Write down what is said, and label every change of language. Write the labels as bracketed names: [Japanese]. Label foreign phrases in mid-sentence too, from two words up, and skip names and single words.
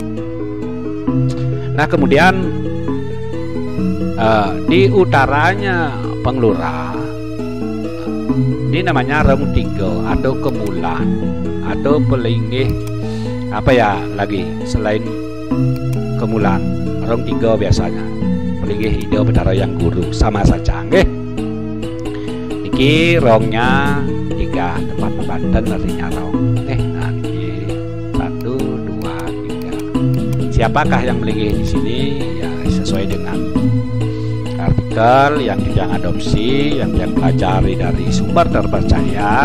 [Indonesian] Nah, kemudian di utaranya penglurah ini namanya Rong Tigo atau Kemulan atau Pelinggih apa ya lagi selain Kemulan. Rong Tigo biasanya Pelinggih Ido Betara yang Guru sama saja nggih. Niki rongnya 3 tempat Banten artinya rong. Nah niki 1, 2, 3. Siapakah yang Pelinggih di sini? Ya sesuai dengan artikel yang kita adopsi, yang kita pelajari dari sumber terpercaya.